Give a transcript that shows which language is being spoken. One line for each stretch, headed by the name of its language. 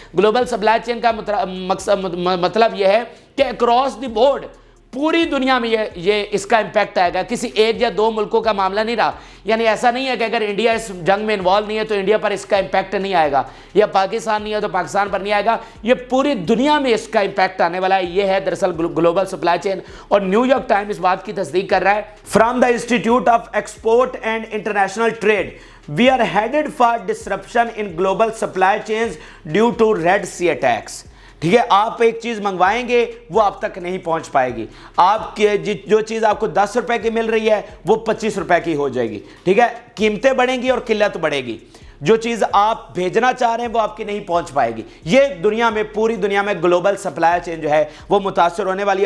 Urdu: Global supply chain کا مطلب یہ ہے کہ اکراس دی بورڈ پوری دنیا میں یہ اس کا امپیکٹ آئے گا, کسی ایک یا دو ملکوں کا معاملہ نہیں رہا. یعنی ایسا نہیں ہے کہ اگر انڈیا اس جنگ میں انوالو نہیں ہے تو انڈیا پر اس کا امپیکٹ نہیں آئے گا, یا پاکستان نہیں ہے تو پاکستان پر نہیں آئے گا. یہ پوری دنیا میں اس کا امپیکٹ آنے والا ہے. یہ ہے دراصل گلوبل سپلائی چین, اور نیو یارک ٹائم اس بات کی تصدیق کر رہا ہے.
English: From the Institute of Export and International Trade, we are headed for disruption in global supply chains due to Red Sea attacks.
Urdu: ٹھیک ہے, آپ ایک چیز منگوائیں گے وہ آپ تک نہیں پہنچ پائے گی. آپ جو چیز آپ کو 10 روپے کی مل رہی ہے وہ 25 روپے کی ہو جائے گی. ٹھیک ہے, قیمتیں بڑھیں گی اور قلت بڑھے گی. جو چیز آپ بھیجنا چاہ رہے ہیں وہ آپ کی نہیں پہنچ پائے گی. یہ دنیا میں, پوری دنیا میں گلوبل سپلائی چین جو ہے وہ متاثر ہونے والی ہے.